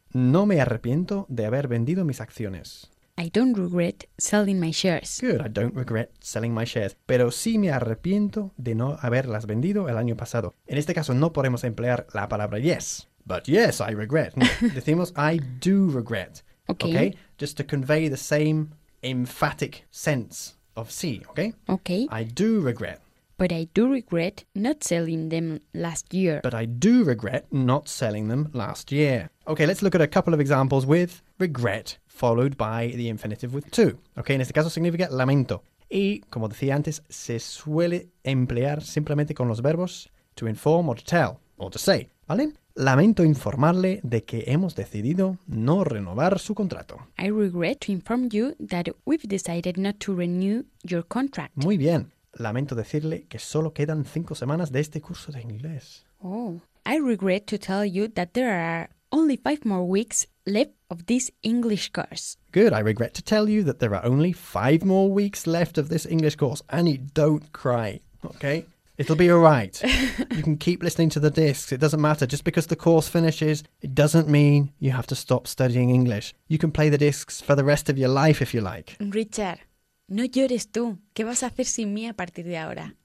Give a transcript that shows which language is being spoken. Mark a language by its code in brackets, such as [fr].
[es] No me arrepiento de haber vendido mis acciones. [en] I don't regret selling my shares. Good, I don't regret selling my shares. [es] Pero sí me arrepiento de no haberlas vendido el año pasado. En este caso no podemos emplear la palabra yes. [en] But yes, I regret. [es] No, decimos [en] I do regret. Okay. Okay. Just to convey the same emphatic sense of sí, okay? Okay. I do regret. But I do regret not selling them last year. But I do regret not selling them last year. Okay, let's look at a couple of examples with regret followed by the infinitive with two. [es] Okay, en este caso significa lamento. Y, como decía antes, se suele emplear simplemente con los verbos [en] to inform or to tell or to say, [es] ¿vale? Lamento informarle de que hemos decidido no renovar su contrato. [en] I regret to inform you that we've decided not to renew your contract. [es] Muy bien. Lamento decirle que solo quedan 5 semanas de este curso de inglés. [en] Oh, I regret to tell you that there are only 5 more weeks left of this English course. Good, I regret to tell you that there are only 5 more weeks left of this English course. Annie, don't cry, okay? It'll be all right. You can keep listening to the discs. It doesn't matter. Just because the course finishes, it doesn't mean you have to stop studying English. You can play the discs for the rest of your life if you like. [es] Richard, no llores tú. ¿Qué vas a hacer sin mí a partir de ahora?